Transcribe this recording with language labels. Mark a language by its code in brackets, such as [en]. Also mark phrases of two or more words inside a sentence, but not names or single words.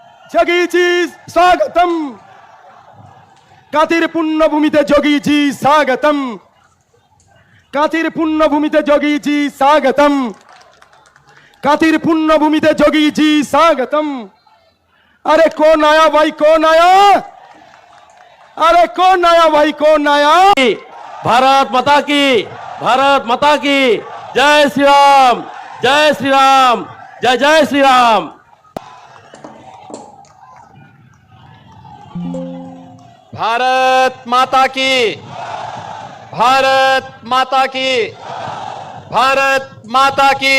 [bn] যোগীজি স্বাগতম, কাতির পুণ্যভূমিতে যোগীজি স্বাগতম, কাতির পুণ্যভূমিতে যোগীজি স্বাগতম, কাতির পুণ্যভূমিতে যোগীজি স্বাগতম। [hi] अरे कौन आया भाई, कौन आया? अरे कौन आया भाई, कौन आया? भारत माता की, भारत माता की जय श्री राम, जय श्री राम, जय जय श्री राम। भारत माता की, भारत माता की, भारत माता की।